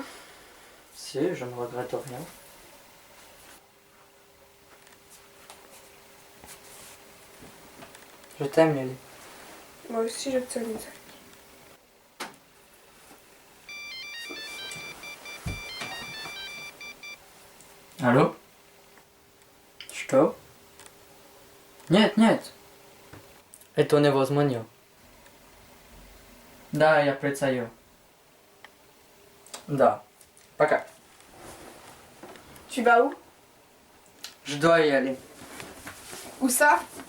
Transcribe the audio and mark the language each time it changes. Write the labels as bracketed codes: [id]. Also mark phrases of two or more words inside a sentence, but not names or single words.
[fr] Si, je ne regrette rien. Je t'aime, Lily. Moi aussi, je te Isaac. Allô? [ru] Что? Нет. Это невозможно. Да, я представляю. Да. Пока. [fr] Tu vas où? Je dois y aller. Où ça?